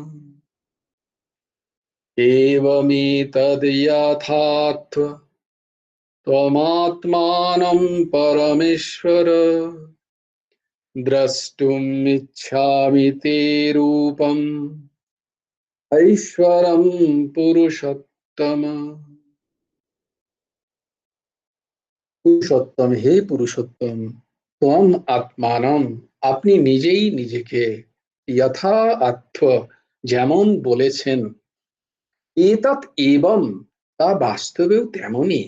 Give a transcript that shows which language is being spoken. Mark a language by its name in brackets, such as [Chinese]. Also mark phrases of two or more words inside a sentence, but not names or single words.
[Sanskrit] एवमेतद्यथात् त्वमात्मानं परमेश्वर द्रष्टुमिच्छामि ते रूपम् ऐश्वरं पुरुषोत्तम। [Bangla] পুরুষোত্তম, হে পুরুষোত্তম, [Sanskrit] ত্বম আত্মানম, [Bangla] আপনি নিজেই নিজেকে, [Sanskrit] যথা আত্ম, [Bangla] যেমন বলেছেন, এতৎ এবং, তা বাস্তবেও তেমনই।